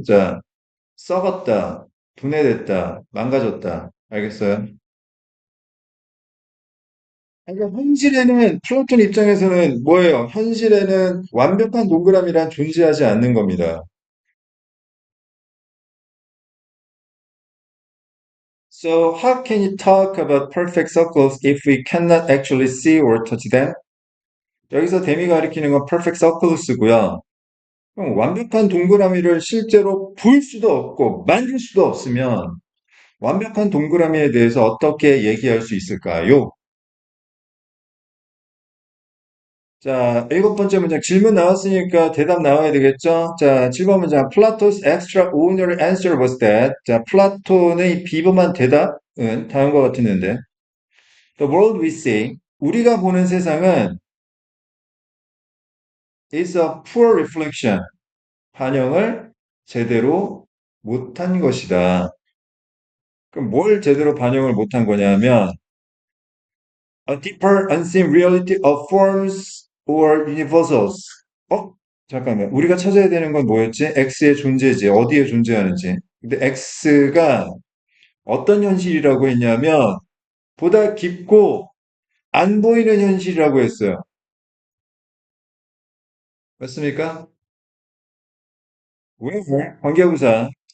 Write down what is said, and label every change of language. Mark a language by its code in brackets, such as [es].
[ko] 자, 썩었다. 분해됐다. 망가졌다. 알겠어요? 그러니까 현실에는 플라톤 입장에서는 뭐예요? 현실에는 완벽한 동그라미란 존재하지 않는 겁니다. [en] So how can you talk about perfect circles if we cannot actually see or touch them? [ko] 여기서 데미 가리키는 건 [en] perfect circles [ko] 고요. 그럼 완벽한 동그라미를 실제로 볼 수도 없고 만질 수도 없으면 완벽한 동그라미에 대해서 어떻게 얘기할 수 있을까요? 자, 일곱 번째 문장 질문 나왔으니까 대답 나와야 되겠죠? 자, 7번 문장 [en] Plato's extraordinary answer was that [ko] 자, 플라톤의 비범한 대답은 다음과 같았는데 [en] The world we see [ko] 우리가 보는 세상은 [en] is a poor reflection [ko] 반영을 제대로 못한 것이다. 그럼 뭘 제대로 반영을 못한 거냐면 [en] a deeper unseen reality of forms or universals. [ko] 어? 잠깐만. 우리가 찾아야 되는 건 뭐였지? X의 존재지. 어디에 존재하는지. 근데 X가 어떤 현실이라고 했냐면 보다 깊고 안 보이는 현실이라고 했어요. 맞습니까? 왜? 관계부사.